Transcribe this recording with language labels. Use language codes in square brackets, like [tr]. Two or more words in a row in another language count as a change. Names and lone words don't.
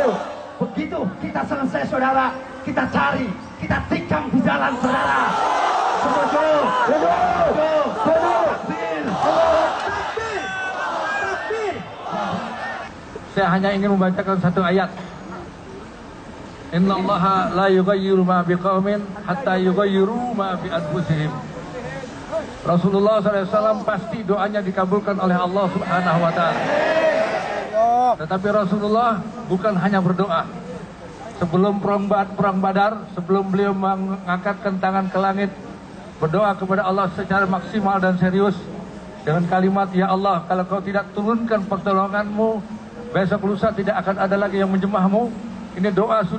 [id] Begitu kita selesai saudara, kita cari, kita tikam di jalan saudara. Setuju, setuju, setuju. Takbir, takbir, takbir. Saya hanya ingin membacakan satu ayat. [ar] إن الله لا يغير ما بقوم حتى يغيروا ما بأنفسهم. [id] Rasulullah SAW pasti doanya dikabulkan oleh Allah [ar] سبحانه وتعالى. [id] Tetapi Rasulullah bukan hanya berdoa. Sebelum perang Badar, sebelum beliau mengangkatkan tangan ke langit, berdoa kepada Allah secara maksimal dan serius dengan kalimat, ya Allah, kalau kau tidak turunkan pertolonganmu, besok lusa tidak akan ada lagi yang menjemahmu.